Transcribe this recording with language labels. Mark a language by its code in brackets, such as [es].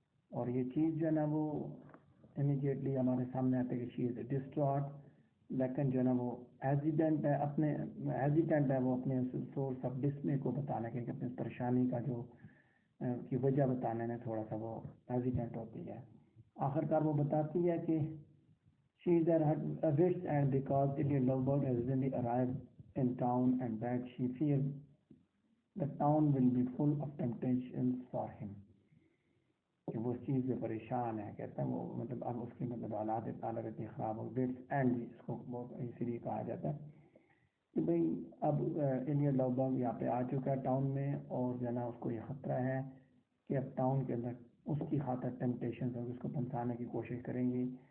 [ur] اور یہ چیز جو ہے نا وہ امیڈیٹلی ہمارے سامنے آتے کہ [en] she is distraught, [ur] لیکن جو ہے نا وہ ہیزیٹنٹ ہے وہ اپنے سورس آف ڈسمے کو بتانے کے, اپنی پریشانی کا جو کی وجہ بتانے میں تھوڑا سا وہ ہیزیٹنٹ ہوتی ہے. آخر کار وہ بتاتی ہے کہ [en] she is at a wit's end because Idiot Lovebird has recently arrived in town and that she fears the town will be full of temptations for him. [ur] کہ وہ اس چیز سے پریشان ہے, کہتا ہے وہ مطلب اب اس کی مطلب حالت اتنی خراب ہو, وٹس اینڈ اس کو اسی لیے کہا جاتا ہے کہ بھئی اب ایلیٹ لوبرگ یہاں پہ آ چکا ہے ٹاؤن میں, اور جو ہے نا اس کو یہ خطرہ ہے کہ اب ٹاؤن کے اندر اس کی خاطر ٹیمپٹیشنز ہوں, اس کو پھنسانے کی کوشش کریں گی.